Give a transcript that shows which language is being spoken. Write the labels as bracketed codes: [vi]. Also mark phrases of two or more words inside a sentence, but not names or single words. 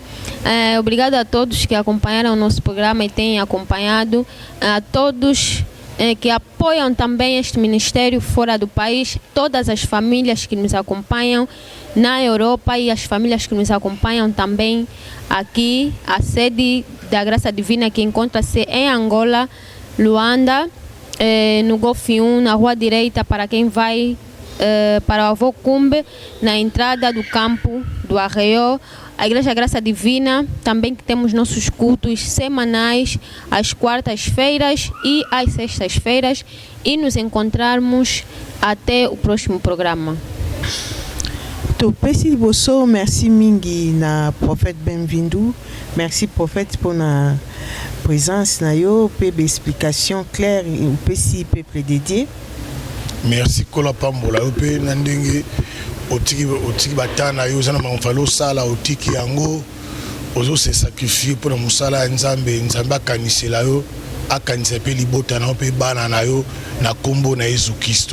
[pt] Obrigado a todos que acompanharam o nosso programa e têm acompanhado, a todos que apoiam também este ministério fora do país, todas as famílias que nos acompanham na Europa e as famílias que nos acompanham também aqui, a sede da Graça Divina que encontra-se em Angola, Luanda, no Golfe 1, na rua direita para quem vai para o Avô Cumbe, na entrada do campo do Arreio. A Igreja Graça Divina, também que temos nossos cultos semanais, às quartas-feiras e às sextas-feiras, e nos encontrarmos até o próximo programa. [ln] Merci bosso, merci mingi na prophète bem-vindo, [fr] merci prophète pour [ln] na présence na yo, pe [fr] explication claire et [ln] pe si [fr] peuple dédié. [ln] Merci kola pambola yo pe na ndenge otiki batana yo zana mafalo sala otiki yango ozo [fr] se sacrifier pour [ln] musala Nzambe akanisela yo akanisa pe libota na pe bana na yo na kombo na Yesu Kristo.